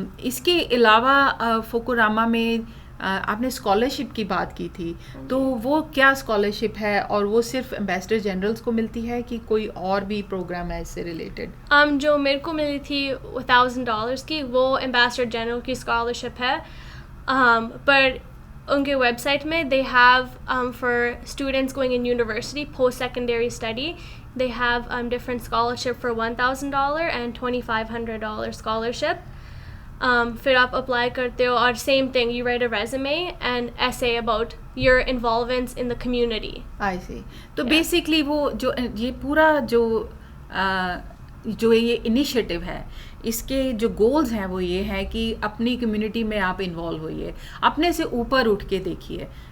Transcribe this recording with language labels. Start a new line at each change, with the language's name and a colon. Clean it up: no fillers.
Hindi: इसके अलावा फोकोरामा में आपने स्कॉलरशिप की बात की थी, तो वो क्या स्कॉलरशिप है और वो सिर्फ एम्बेसडर जनरल्स को मिलती है कि कोई और भी प्रोग्राम है इससे रिलेटेड? जो मेरे को मिली थी $1,000 की, वो एम्बेसडर जनरल की स्कॉलरशिप है. पर उनके वेबसाइट में
English: they have for students going in university post secondary study they have different scholarship for $1,000 and $2,500 scholarship.
Hindi: फिर आप अप्लाई करते हो और
English: Same thing, you write a resume and essay about your involvements in the community. I see.
Hindi: तो basically वो जो ये पूरा जो ये इनिशिएटिव है, इसके जो गोल्स हैं वो ये हैं कि अपनी कम्युनिटी में आप इन्वॉल्व होइए, अपने से ऊपर उठ के देखिए.